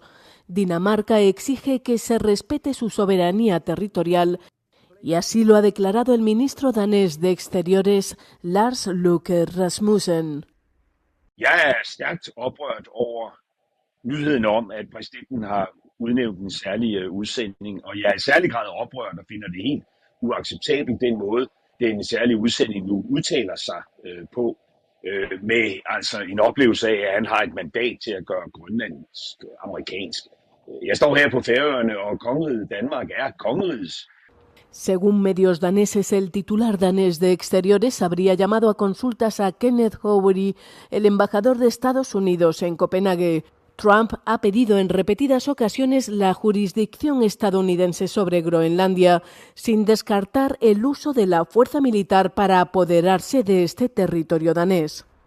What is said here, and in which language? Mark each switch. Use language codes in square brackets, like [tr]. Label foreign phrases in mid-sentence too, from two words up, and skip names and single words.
[es] Dinamarca exige que se respete su soberanía territorial y así lo ha declarado el ministro danés de Exteriores Lars Løkke Rasmussen. [da] Jeg er stærkt oprørt over nyheden om, at præsidenten har udnævnt en særlig udsending, og jeg er i særlig grad oprørt og finder det helt uacceptabelt den måde, den særlige udsending nu udtaler sig på, med altså en oplevelse af, at han har et mandat til at gøre grønlandsk amerikansk. Jeg står her på Færøerne, og kongeriget Danmark er kongerigets. [es] Según medios daneses, el titular danés de Exteriores habría llamado a consultas a Kenneth Houry, el embajador de Estados Unidos en Copenhague. Trump ha pedido en repetidas ocasiones la jurisdicción estadounidense sobre Groenlandia, sin descartar el uso de la fuerza militar para apoderarse de este territorio danés.